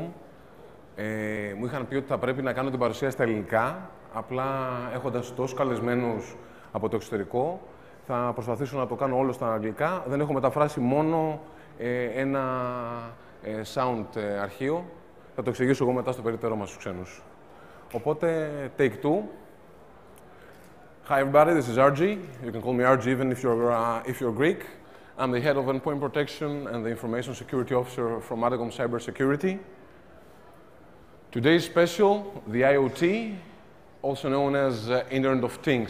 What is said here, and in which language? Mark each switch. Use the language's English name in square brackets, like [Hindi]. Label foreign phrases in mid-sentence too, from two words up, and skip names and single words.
[Greek] Μου είχαν πει ότι θα πρέπει να κάνω την παρουσία στα ελληνικά. Απλά έχοντας τόσους καλεσμένους από το εξωτερικό, θα προσπαθήσω να το κάνω όλο στα αγγλικά. Δεν έχω μεταφράσει μόνο ένα sound αρχείο. Θα το εξηγήσω εγώ μετά στο περίπτερό μας στους ξένους. Οπότε, [English] take two. Hi everybody, this is Argy. You can call me Argy even if you're Greek. I'm the head of Endpoint Protection and the Information Security Officer from Adacom Cybersecurity. Today's special, the IoT, also known as Internet of Things.